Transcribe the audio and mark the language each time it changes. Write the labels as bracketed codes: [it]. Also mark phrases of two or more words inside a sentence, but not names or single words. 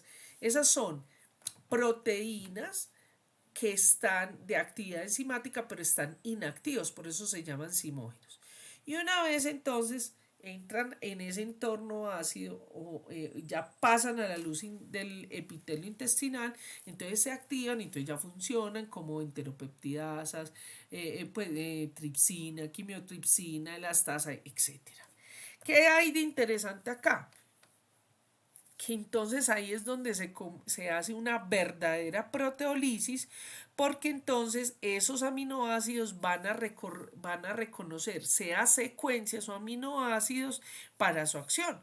[es] Esas son proteínas que están de actividad enzimática pero están inactivos, por eso se llaman simógenos. Y una vez entonces entran en ese entorno ácido o ya pasan a la luz del epitelio intestinal, entonces se activan y entonces ya funcionan como enteropeptidasas, tripsina, quimiotripsina, elastasa, etc. ¿Qué hay de interesante acá? entonces ahí es donde se hace una verdadera proteólisis, porque entonces esos aminoácidos van a reconocer sea secuencias o aminoácidos para su acción.